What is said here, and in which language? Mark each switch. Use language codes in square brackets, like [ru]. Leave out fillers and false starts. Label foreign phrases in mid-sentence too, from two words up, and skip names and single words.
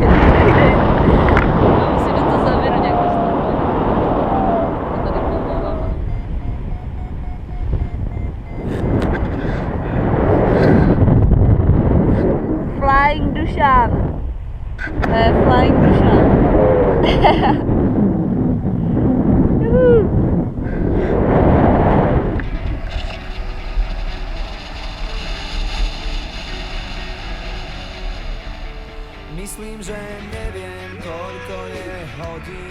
[cs] Musím do toho zavěru nějak dostat. Tady pomlouvám. Flying Dušan. To je Flying Dušan. [sk] Myslím, že neviem, koľko je hodín.